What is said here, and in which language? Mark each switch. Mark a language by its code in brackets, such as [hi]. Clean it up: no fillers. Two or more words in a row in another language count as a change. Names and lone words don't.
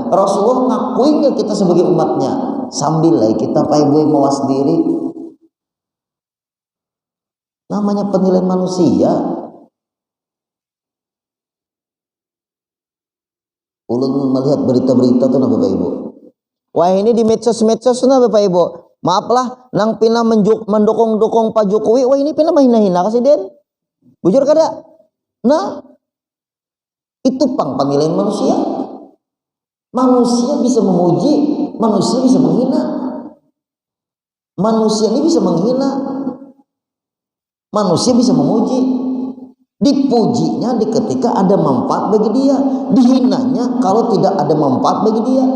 [id] Rasulullah ngakui enggak kita sebagai umatnya? Sambil lah kita Pak Ibu mawas diri. Namanya penilaian manusia. [bjn] Ulun melihat berita-berita tuh nah Bapak Ibu. Wah ini di medsos-medsos nah Bapak Ibu. Maaflah nang pina mendukung Pak Jokowi. Wah ini pina mahina-hina kasih Den. Bujur kada? [id] Nah itu penilaian manusia. Manusia bisa memuji, manusia bisa menghina. Manusia ini bisa menghina, manusia bisa memuji. Dipujinya ketika ada manfaat bagi dia, dihinanya kalau tidak ada manfaat bagi dia.